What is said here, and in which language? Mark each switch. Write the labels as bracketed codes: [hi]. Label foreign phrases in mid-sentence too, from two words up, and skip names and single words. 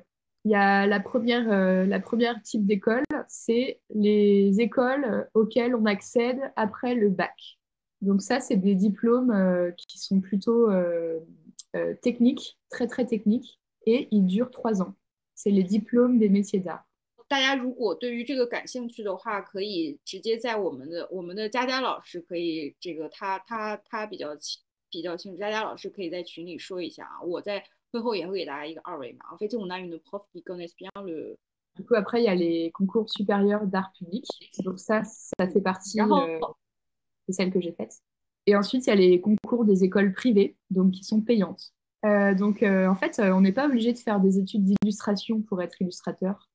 [fr] Il y a la première type d'école, c'est les écoles auxquelles on accède après le bac. Donc ça, c'est des diplômes qui sont plutôt techniques, très très techniques, et ils durent 3 ans. C'est les diplômes des métiers d'art. [zh] 大家如果对于这个感兴趣的话，可以直接在我们的佳佳老师可以这个他比较清楚，佳佳老师可以在群里说一下啊，我在会后也会给大家一个2 维码。 [fr] En fait, on a une prof qui connaît bien le. Du coup, après, il y a les concours supérieurs d'art public. Donc ça fait partie de celle que j'ai faite. Et ensuite, il y a les concours des écoles privées, donc qui sont payantes. En fait, on n'est pas obligé de faire des études d'illustration pour être illustrateur.